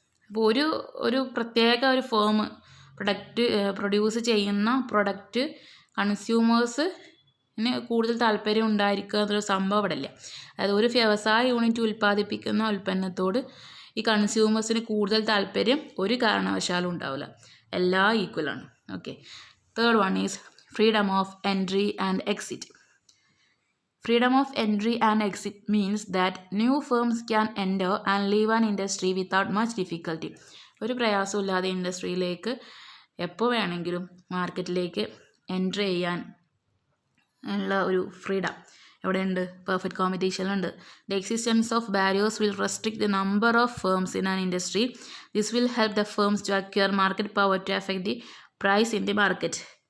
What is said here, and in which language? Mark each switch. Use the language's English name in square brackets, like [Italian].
[Malayalam] അപ്പോൾ ഒരു പ്രത്യേക ഒരു ഫേം പ്രൊഡ്യൂസ് ചെയ്യുന്ന പ്രൊഡക്റ്റ് കൺസ്യൂമേഴ്സിന് കൂടുതൽ താല്പര്യം ഉണ്ടായിരിക്കുക എന്നൊരു സംഭവം ഇവിടെ ഇല്ല. അതായത് ഒരു വ്യവസായ യൂണിറ്റ് ഉൽപ്പാദിപ്പിക്കുന്ന ഉൽപ്പന്നത്തോട് ഈ കൺസ്യൂമേഴ്സിന് കൂടുതൽ താല്പര്യം ഒരു കാരണവശാലും ഉണ്ടാവില്ല. എല്ലാം ഈക്വലാണ്. Okay. [English] Third one is freedom of entry and exit. Freedom of entry and exit means that new firms can enter and leave an industry without much difficulty. [Malayalam] ഒരു പ്രയാസമില്ലാതെ ഇൻഡസ്ട്രിയിലേക്ക് എപ്പോൾ വേണമെങ്കിലും മാർക്കറ്റിലേക്ക് എൻട്രി ചെയ്യാൻ ഉള്ള ഒരു ഫ്രീഡം എവിടെയുണ്ട്? Perfect കോമ്പറ്റീഷനിലുണ്ട്. [English] The existence of barriers will restrict the number of firms in an industry. This will help the firms to acquire market power to affect the price in the market.